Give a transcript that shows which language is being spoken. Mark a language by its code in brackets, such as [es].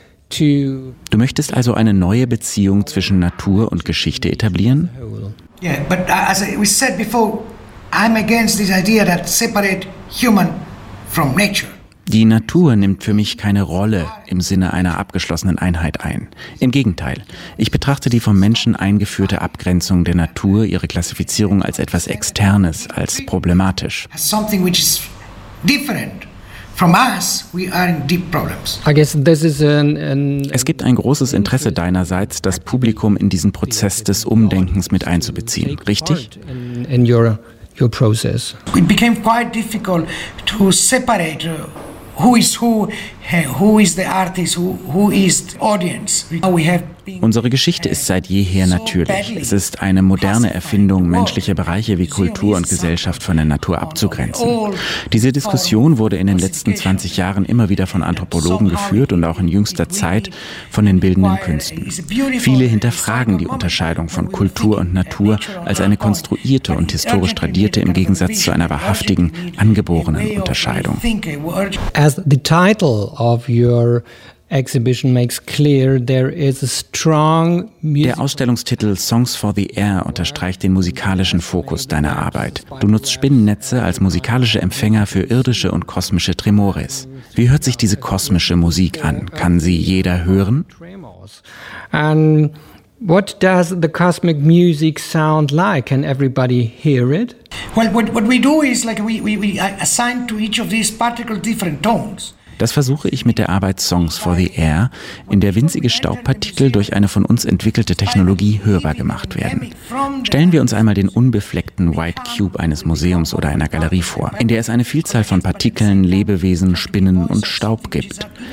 [de] Du möchtest also eine neue Beziehung zwischen Natur und Geschichte etablieren? Ja, aber [en] as we said before, I'm against this idea that separate human from nature. [de] Die Natur nimmt für mich keine Rolle im Sinne einer abgeschlossenen Einheit ein. Im Gegenteil, ich betrachte die vom Menschen eingeführte Abgrenzung der Natur, ihre Klassifizierung als etwas Externes, als problematisch. [en] Something which is different. From us, we are in deep problems. I guess this is [de] Es gibt ein großes Interesse deinerseits, das Publikum in diesen Prozess des Umdenkens mit einzubeziehen, richtig? [en] Your process. It became quite difficult to separate who is the artist, who is the audience. [de] Unsere Geschichte ist seit jeher natürlich. Es ist eine moderne Erfindung, menschliche Bereiche wie Kultur und Gesellschaft von der Natur abzugrenzen. Diese Diskussion wurde in den letzten 20 Jahren immer wieder von Anthropologen geführt und auch in jüngster Zeit von den bildenden Künsten. Viele hinterfragen die Unterscheidung von Kultur und Natur als eine konstruierte und historisch tradierte im Gegensatz zu einer wahrhaftigen, angeborenen Unterscheidung. [en] As the title of your exhibition makes clear, there is a strong musical. [de] Der Ausstellungstitel Songs for the Air unterstreicht den musikalischen Fokus deiner Arbeit. Du nutzt Spinnennetze als musikalische Empfänger für irdische und kosmische Tremores. Wie hört sich diese kosmische Musik an? Kann sie jeder hören? [en] And what does the cosmic music sound like? Can everybody hear it? Well, what we do is like we assign to each of these particles different tones. [de] Das versuche ich mit der Arbeit Songs for the Air, in der winzige Staubpartikel durch eine von uns entwickelte Technologie hörbar gemacht werden. Stellen wir uns einmal den unbefleckten White Cube eines Museums oder einer Galerie vor, in der es eine Vielzahl von Partikeln, Lebewesen, Spinnen und Staub gibt.